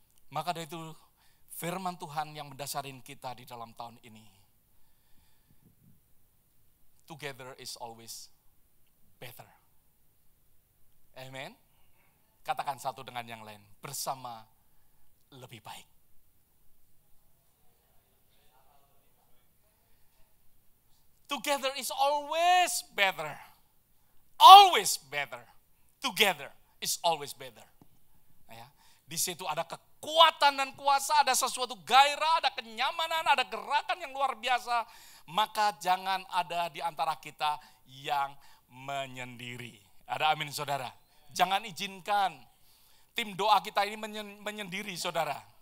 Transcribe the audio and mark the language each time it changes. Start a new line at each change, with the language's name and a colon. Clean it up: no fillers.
Indonesian: Maka dari itu firman Tuhan yang mendasarin kita di dalam tahun ini.
English: Together is always better. Amen.
Indonesian: Katakan satu dengan yang lain, bersama lebih baik.
English: Together is always better. Always better. Together is always better.
Indonesian: Ya. Di situ ada kekuatan dan kuasa, ada sesuatu gairah, ada kenyamanan, ada gerakan yang luar biasa. Maka jangan ada di antara kita yang menyendiri. Ada amin saudara. Jangan izinkan tim doa kita ini menyendiri saudara.